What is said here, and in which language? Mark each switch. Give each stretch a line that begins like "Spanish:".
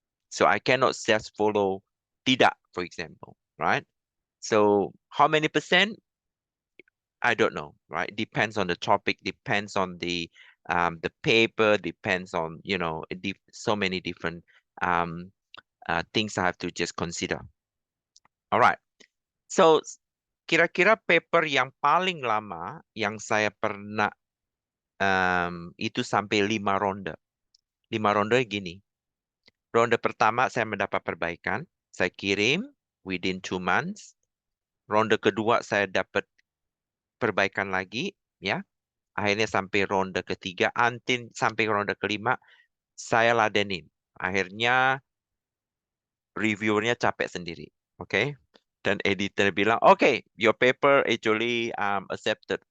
English: So I cannot just follow
Indonesian: tidak,
English: for example, right? So how many percent? I don't know, right? Depends on the topic, depends on the paper, depends on, you know, so many different things I have to just consider. All right.
Indonesian: So kira-kira paper yang paling lama yang saya pernah itu sampai 5 ronde. 5 ronde gini. Ronde pertama saya mendapat perbaikan, saya kirim
English: within 2 months.
Indonesian: Ronde kedua saya dapat perbaikan lagi, ya. Akhirnya sampai ronde ketiga, sampai ronde kelima, saya ladenin. Akhirnya reviewernya capek sendiri, oke? Dan editor bilang,
English: okay, your paper actually accepted.